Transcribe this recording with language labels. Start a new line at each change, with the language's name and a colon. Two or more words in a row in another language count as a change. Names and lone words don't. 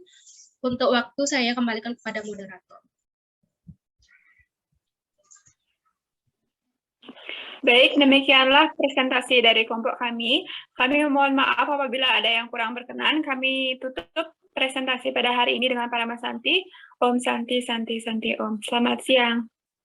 Indonesian: Untuk waktu saya kembalikan kepada moderator. Baik, demikianlah presentasi dari kelompok kami. Kami mohon maaf apabila ada yang kurang berkenan. Kami tutup presentasi pada hari ini dengan Parama Santi.
Sanskrit: Om Santi, Santi, Santi, Om.
Indonesian: Selamat siang.